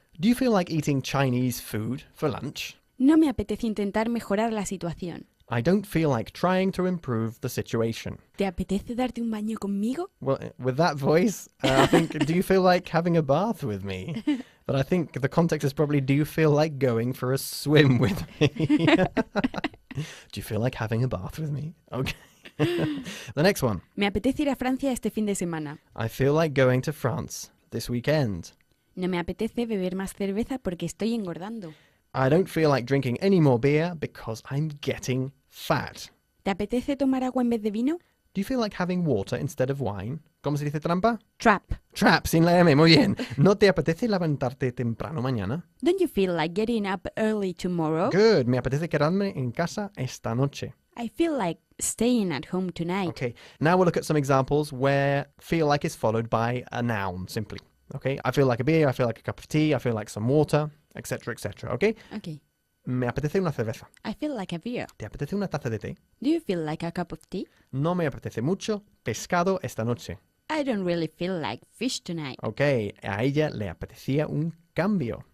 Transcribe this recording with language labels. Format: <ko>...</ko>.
<en>Do you feel like eating Chinese food for lunch?</en> <es>No me apetece intentar mejorar la situación.</es> <en>I don't feel like trying to improve the situation.</en> <es>¿Te apetece darte un baño conmigo?</es> <en>Well, with that voice, I think, do you feel like having a bath with me? But I think the context is probably, do you feel like going for a swim with me? Do you feel like having a bath with me? Okay. The next one.</en> <es>Me apetece ir a Francia este fin de semana.</es> <en>I feel like going to France this weekend.</en> <es>No me apetece beber más cerveza porque estoy engordando.</es> <en>I don't feel like drinking any more beer because I'm getting fat.</en> <es>¿Te apetece tomar agua en vez de vino?</es> <en>Do you feel like having water instead of wine?</en> <es>¿Cómo se dice trampa?</es> <en>Trap.</en> <es>Trap, sin la M, muy bien. ¿No te apetece levantarte temprano mañana?</es> <en>Don't you feel like getting up early tomorrow?</en> <es>Good, me apetece quedarme en casa esta noche.</es> <en>I feel like staying at home tonight. Okay, now we'll look at some examples where feel like is followed by a noun, simply. Okay, I feel like a beer, I feel like a cup of tea, I feel like some water, etc., etc., okay? Okay.</en> <es>Me apetece una cerveza.</es> <en>I feel like a beer.</en> <es>¿Te apetece una taza de té?</es> <en>Do you feel like a cup of tea?</en> <es>No me apetece mucho pescado esta noche.</es> <en>I don't really feel like fish tonight.</en> <es>Okay, a ella le apetecía un cambio.</es>